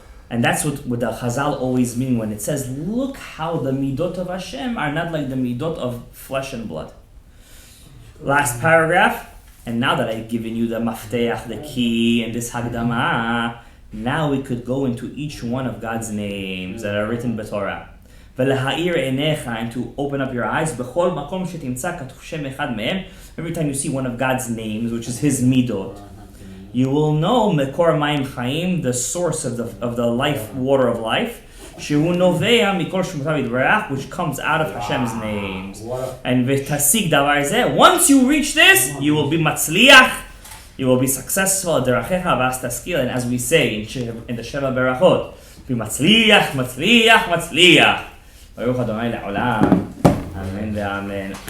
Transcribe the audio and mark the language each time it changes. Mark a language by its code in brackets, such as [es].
[en] And that's what the Chazal always mean when it says, look how the midot of Hashem are not like the midot of flesh and blood. Last paragraph. And now that I've given you the mafteach, the key, and this hagdama, now we could go into each one of God's names that are written b'Torah. [he] ולהאיר עיניך, [en] and to open up your eyes, [he] בכל מקום שתמצא כתוב שם אחד מהם. [en] Every time you see one of God's names, which is His midot, you will know [he] מקור מים חיים, [en] the source of the life, water of life, [he] שהוא נובע מכל שמותיו יתברך, [en] which comes out of Hashem's names. And [he] ותשיג דבר זה, [en] once you reach this, you will be מצליח, you will be successful, [he] דרכיך ואז תשכיל, [en] and as we say in the שבע ברכות, be מצליח, מצליח, מצליח. [he] ברוך ה' לעולם, אמן ואמן.